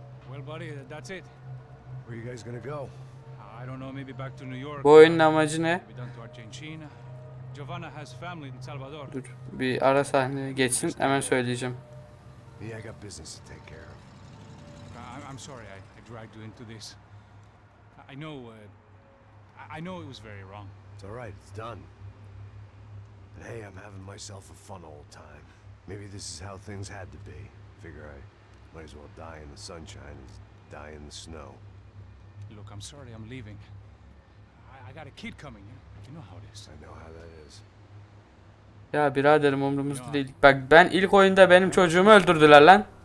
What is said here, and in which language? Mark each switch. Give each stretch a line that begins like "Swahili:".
English: Well, buddy, that's it. Where are you guys gonna go? I don't know, maybe back to New York.
Turkish: Bu oyunun amacı ne?
English: Maybe down to Argentina. Giovanna has family in Salvador.
Turkish: Dur, bir ara sahne geçsin, hemen söyleyeceğim.
English: Yeah, I got business to take care of. I'm sorry I dragged you into this. I know it was very wrong. It's all right, it's done. But hey, I'm having myself a fun old time. Maybe this is how things had to be. Figure I might as well die in the sunshine as die in the snow. Look, I'm sorry I'm leaving. I got a kid coming. You know how it is. I know how that is.
Turkish: Ya biraderim, umurumuzda değil. Bak, ben ilk oyunda benim çocuğumu öldürdüler lan.